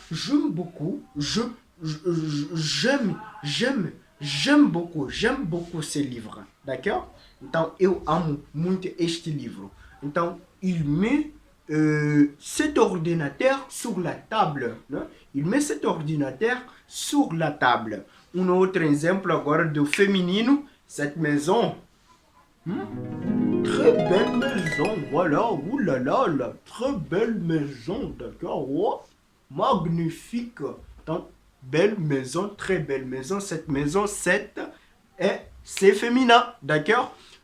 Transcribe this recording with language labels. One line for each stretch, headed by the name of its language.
French: J'aime beaucoup ce livre. D'accord?
Portuguese: Então, eu amo muito este livro. Então,
French: il met cet ordinateur sur la table. Né? Il met cet ordinateur sur la table.
Portuguese: Um outro exemplo agora do feminino.
French: Cette maison. Très belle maison, voilà, oulala, très belle maison, d'accord, oh, magnifique. Donc, belle maison, très belle maison, cette maison, c'est féminin, d'accord.